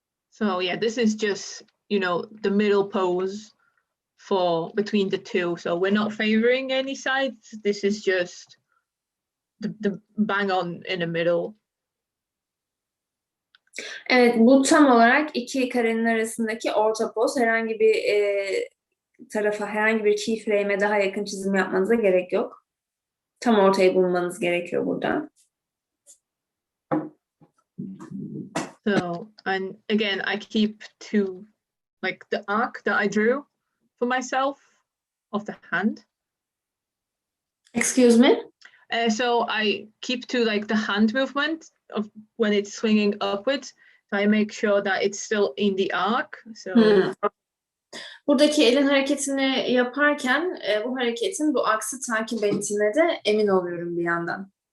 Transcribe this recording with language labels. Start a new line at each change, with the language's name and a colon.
English: So yeah, this is just, you know, the middle pose for between the two. So we're not favoring any sides. This is just the bang on in the middle.
Turkish: Evet, bu tam olarak iki karenin arasındaki orta poz. Herhangi bir tarafa, herhangi bir keyframe'e daha yakın çizim yapmanıza gerek yok. Tam ortayı bulmanız gerekiyor burada.
English: So, and again, I keep to like the arc that I drew for myself of the hand. Excuse me? So I keep to like the hand movement of when it's swinging upwards. So I make sure that it's still in the arc. So
Turkish: Buradaki elin hareketini yaparken bu hareketin bu aksı takip ettiğine de emin oluyorum bir yandan.